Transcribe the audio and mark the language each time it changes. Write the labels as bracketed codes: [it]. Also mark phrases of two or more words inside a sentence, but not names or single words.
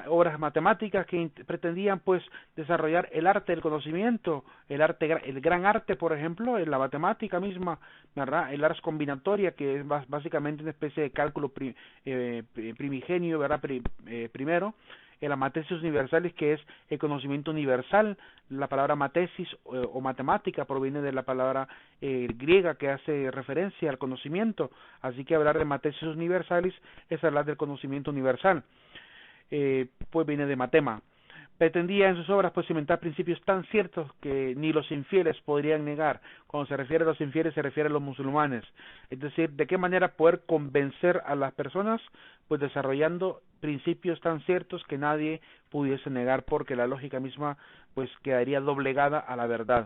[es] Obras matemáticas que pretendían pues desarrollar el arte del conocimiento, el gran arte, por ejemplo, en la matemática misma, ¿verdad? El [la] ars combinatoria, [es] que es básicamente una especie de cálculo primigenio, ¿verdad? Primero, la [la] matesis universalis, [es] que es el conocimiento universal. La palabra matesis o matemática proviene de la palabra griega que hace referencia al conocimiento, así que hablar de [la] matesis universalis [es] es hablar del conocimiento universal. Pues viene de matema. Pretendía en sus obras pues cimentar principios tan ciertos que ni los infieles podrían negar. Cuando se refiere a los infieles se refiere a los musulmanes. Es decir, de qué manera poder convencer a las personas, pues desarrollando principios tan ciertos que nadie pudiese negar, porque la lógica misma pues quedaría doblegada a la verdad.